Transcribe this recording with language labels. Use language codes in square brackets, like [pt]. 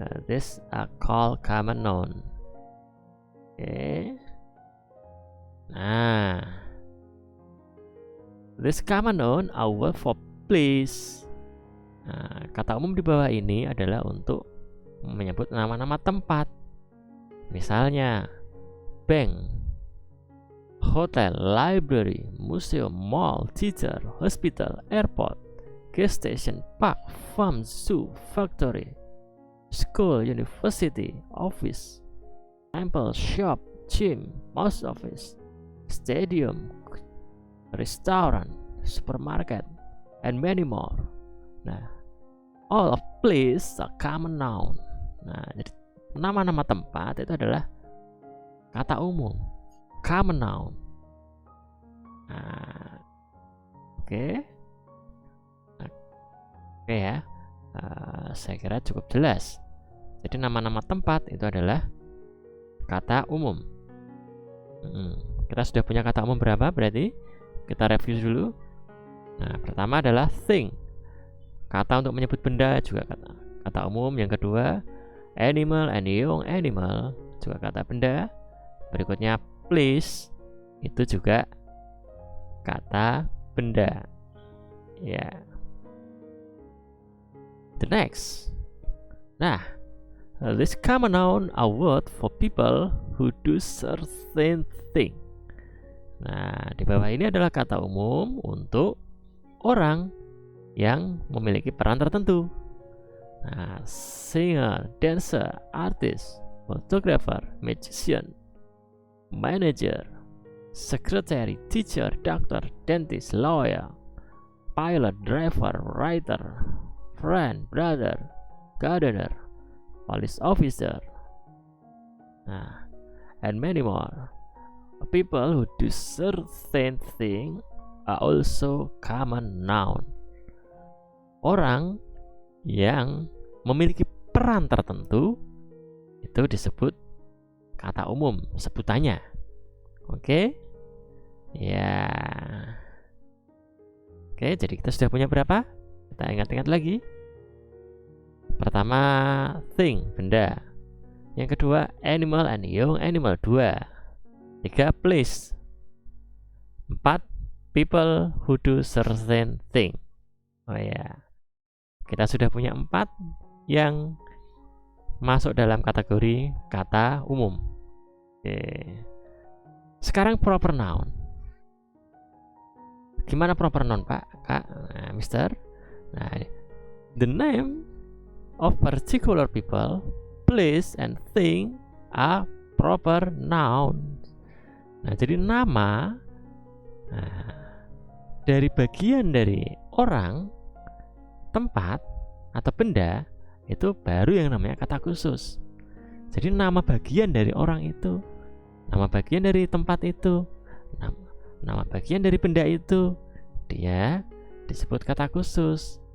[en] This are called common noun. Oke. Nah, this common noun are word for place. [id] Nah, kata umum di bawah ini adalah untuk menyebut nama-nama tempat. [en] Misalnya, bank, hotel, library, museum, mall, theater, hospital, airport, gas station, park, farm, zoo, factory, school, university, office, temple, shop, gym, post office, stadium, restaurant, supermarket, and many more. Nah, all of place are common noun. [id] Nah, jadi nama-nama tempat itu adalah kata umum, common noun. Nah, oke ya. Saya kira cukup jelas. Jadi nama-nama tempat itu adalah kata umum. Kita sudah punya kata umum berapa berarti? Kita review dulu. Nah, pertama adalah thing. Kata untuk menyebut benda juga kata umum. Yang kedua, [en] animal and young animal [id] juga kata benda. Berikutnya, place itu juga kata benda. Ya. [en] The next. Nah, this common noun are word for people who do certain thing. [id] Nah, di bawah ini adalah kata umum untuk orang yang memiliki peran tertentu. [en] Nah, singer, dancer, artist, photographer, magician, manager, secretary, teacher, doctor, dentist, lawyer, pilot, driver, writer, friend, brother, gardener, police officer, and many more. People who do certain thing are also common noun. [id] Orang yang memiliki peran tertentu itu disebut kata umum, sebutannya. Oke? Ya. Oke, jadi kita sudah punya berapa? Kita ingat-ingat lagi. Pertama, thing, benda. Yang kedua, [en] animal and young animal, [id] 2. 3, place. 4, [en] people who do certain thing. [id] Oh ya. Kita sudah punya 4 yang masuk dalam kategori kata umum. Oke. Sekarang proper noun. Gimana proper noun, Pak? Kak? Nah, Mister? [en] Nah, the name of particular people, place, and thing are proper noun. [id] Nah, jadi nama dari bagian dari orang, tempat, atau benda itu baru yang namanya kata khusus. Jadi nama bagian dari orang itu, nama bagian dari tempat itu, nama bagian dari benda itu, dia disebut kata khusus.